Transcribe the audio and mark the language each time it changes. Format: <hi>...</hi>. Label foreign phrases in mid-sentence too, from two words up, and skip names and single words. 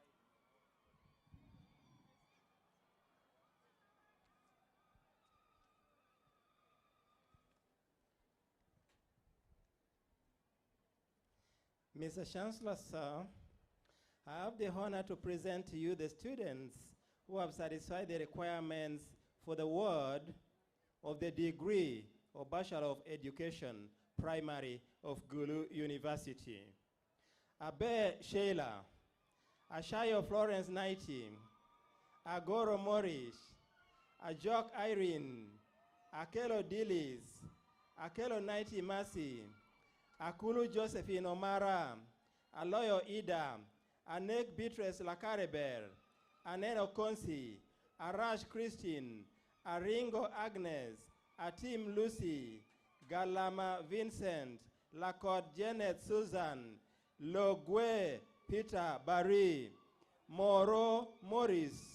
<en>Mr. Chancellor, sir, I have the honor to present to you the students who have satisfied the requirements for the award of the degree of Bachelor of Education, Primary of Gulu University. Abe Sheila, Ashayo Florence Nighty, Agoro Morris, Ajok Irene, Akelo Dillis, Akelo Nighty Mercy, Akulu Josephine Omara, Aloyo Ida, Anek Beatrice Lakareber, Aneno Konsi, Arash Christine, Aringo Agnes, Atim Lucy, Galama Vincent, Lakot Janet Susan, Logwe Peter Barry, Moro Morris,</en>